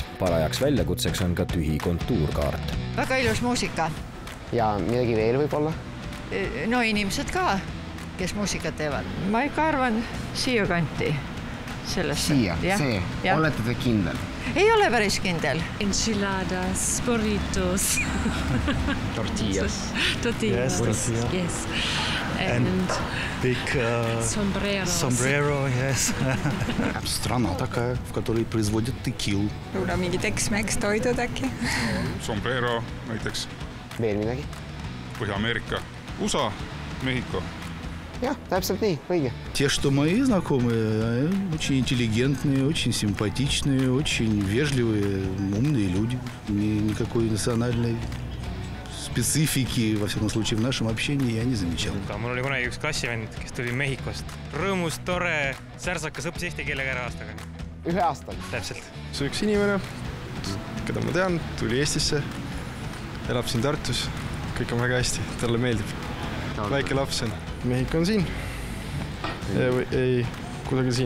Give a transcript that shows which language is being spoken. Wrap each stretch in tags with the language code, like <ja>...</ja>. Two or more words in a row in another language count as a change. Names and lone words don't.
<et>Parajaks väljakutseks on ka tühi kontuurkaart. Väga ilus muusika. Ja midagi veel võib olla? No inimesed ka, kes muusikat teevad. Ma ikka arvan siia kanti. Siia, see. Olete te kindel? Ei ole päris kindel.</et> <es>Enchiladas, burritos. Tortillas. Tortillas,</es> <en>yes. And big sombrero, yes.</en> <ru>Страна такая, в которой производят текил.</ru> <et>Võib-olla mingi Tex-Mex toidud äkki? Sombrero näiteks. Veel midagi? Põhja-Ameerika, USA, Mehhiko. Jah, täpselt nii, õige.</et> <ru>Те, что мои знакомые, очень интеллигентные, очень симпатичные, очень вежливые, умные люди. Никакой национальной специфики, во всяком случае, в нашем общении я не замечал.</ru> <et>Mul oli kunagi üks klassivend, kes tuli Mehhikost. Rõõmus, tore, särsakas õppis eesti keelega ära aastaga. 1 aastal? Täpselt. See üks inimene, keda ma tean, tuli Eestisse, elab siin Tartus, kõik on väga hästi, talle meeldib. Väike laps on. Mehhiko on siin. Ei, kusagil siin.</et>